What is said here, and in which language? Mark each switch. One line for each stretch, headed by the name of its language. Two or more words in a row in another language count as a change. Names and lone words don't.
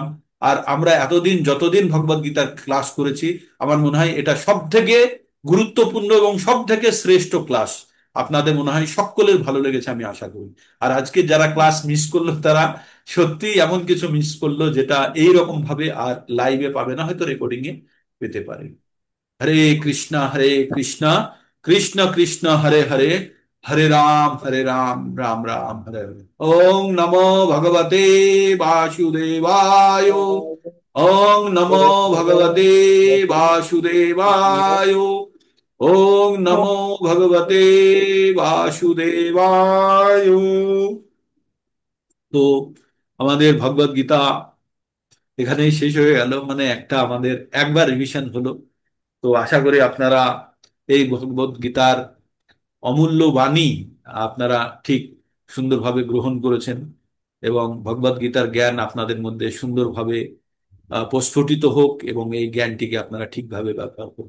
Bangla: আর আমরা এতদিন যতদিন ভগবদ গীতার ক্লাস করেছি, আমার মনে হয় এটা সব থেকে গুরুত্বপূর্ণ এবং সব থেকে শ্রেষ্ঠ ক্লাস। আপনাদের মনে হয় সকলের ভালো লেগেছে আমি আশা করি। আর আজকে যারা ক্লাস মিস করলো তারা সত্যি এমন কিছু মিস করলো যেটা এই রকম ভাবে আর লাইভে পাবে না, হয়তো রেকর্ডিং এ পেতে পারে।
Sanskrit: হরে কৃষ্ণ হরে কৃষ্ণ, কৃষ্ণ কৃষ্ণ হরে হরে, হরে রাম হরে রাম, রাম রাম হরে হরে। ওং নমো ভগবতে বাসুদেবায়, ওং নমো ভগবতে বাসুদেবায়, ওং নমো ভগবতে বাসুদেবায়।
Bangla: তো আমাদের ভগবদ গীতা এখানেই শেষ হয়ে গেল, মানে একটা আমাদের একবার রিভিশন হলো। তো আশা করি আপনারা এই ভগবদ গীতার অমূল্য বাণী আপনারা ঠিক সুন্দরভাবে গ্রহণ করেছেন, এবং ভগবদ গীতার জ্ঞান আপনাদের মধ্যে সুন্দরভাবে প্রস্ফুটিত হোক, এবং এই জ্ঞানটিকে আপনারা ঠিকভাবে ব্যবহার করুন।